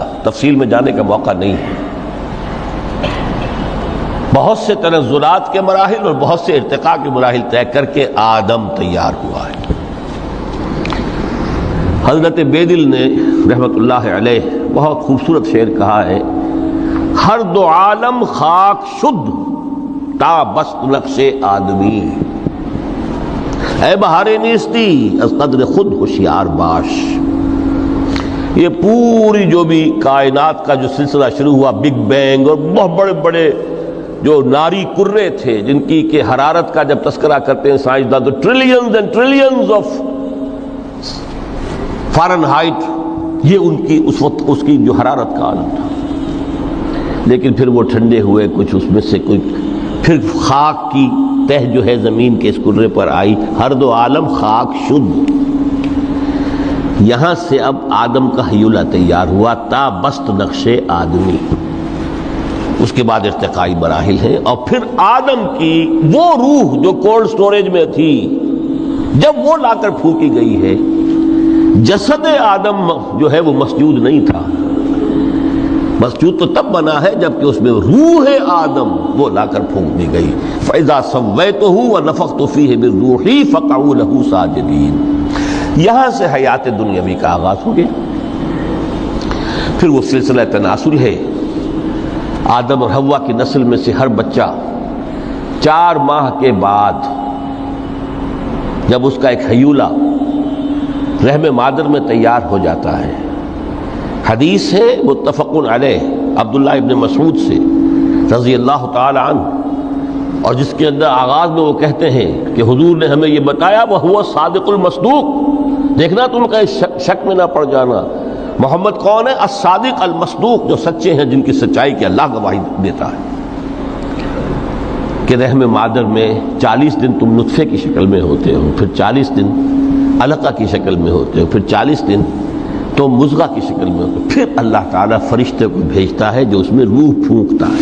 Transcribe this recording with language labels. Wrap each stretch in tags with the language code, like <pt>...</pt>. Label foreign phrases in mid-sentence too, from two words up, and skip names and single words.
<ur>تفصیل میں جانے کا موقع نہیں ہے. بہت سے تنزلات کے مراحل اور بہت سے ارتقاء کے مراحل طے کر کے آدم تیار ہوا ہے. حضرت بیدل نے رحمت اللہ علیہ بہت خوبصورت شعر کہا ہے،</ur> <fa>ہر دو عالم خاک شد تا بست نقش آدمی، اے بہار نیستی از قدر خود ہوشیار باش۔</fa> <ur>یہ پوری جو بھی کائنات کا جو سلسلہ شروع ہوا، بگ بینگ، اور بہت بڑے بڑے جو ناری کرے تھے جن کی کہ حرارت کا جب تذکرہ کرتے ہیں سائنسداں تو</ur> <en>trillions and trillions of Fahrenheit,</en> <ur>یہ ان کی اس وقت اس کی جو حرارت کا عالم تھا، لیکن پھر وہ ٹھنڈے ہوئے، کچھ اس میں سے کوئی پھر خاک کی تہ جو ہے زمین کے اس کرے پر آئی،</ur> <fa>ہر دو عالم خاک شد۔</fa> <ur>یہاں سے اب آدم کا ہیولہ تیار ہوا،</ur> <fa>تا بست نقش آدمی،</fa> <ur>اس کے بعد ارتقائی مراحل ہیں، اور پھر آدم کی وہ روح جو</ur> <en>cold storage</en> <ur>میں تھی جب وہ لا کر پھونکی گئی ہے، جسد آدم جو ہے وہ مسجود نہیں تھا، مسجود تو تب بنا ہے جبکہ اس میں روح آدم وہ لا کر پھونک دی گئی۔</ur> <ar>فَإِذَا سَوَّيْتُهُ وَنَفَخْتُ فِيهِ مِن رُوحِي فَقَعُوا لَهُ سَاجِدِينَ۔</ar> <ur>یہاں سے حیات دنیاوی کا آغاز ہو گیا۔ پھر وہ سلسلہ تناسل ہے، آدم اور حوا کی نسل میں سے ہر بچہ 4 ماہ کے بعد جب اس کا ایک ہیولہ رحم مادر میں تیار ہو جاتا ہے، حدیث ہے</ur> <ar>متفق علیہ</ar> <ur>عبداللہ ابن مسعود سے</ur> <ar>رضی اللہ تعالی عنہ،</ar> <ur>اور جس کے اندر آغاز میں وہ کہتے ہیں کہ حضور نے ہمیں یہ بتایا،</ur> <ar>وَهُوَ الصادق المصدوق،</ar> <ur>دیکھنا تم کہیں شک میں نہ پڑ جانا، محمد کون ہے؟</ur> <ar>الصادق المصدوق،</ar> <ur>جو سچے ہیں، جن کی سچائی کی اللہ گواہی دیتا ہے، کہ رحم مادر میں 40 دن تم نطفے کی شکل میں ہوتے ہو، پھر 40 دن علقہ کی شکل میں ہوتے ہو، پھر 40 دن تو مضغہ کی شکل میں ہوتے، پھر اللہ تعالیٰ فرشتے کو بھیجتا ہے جو اس میں روح پھونکتا ہے۔</ur>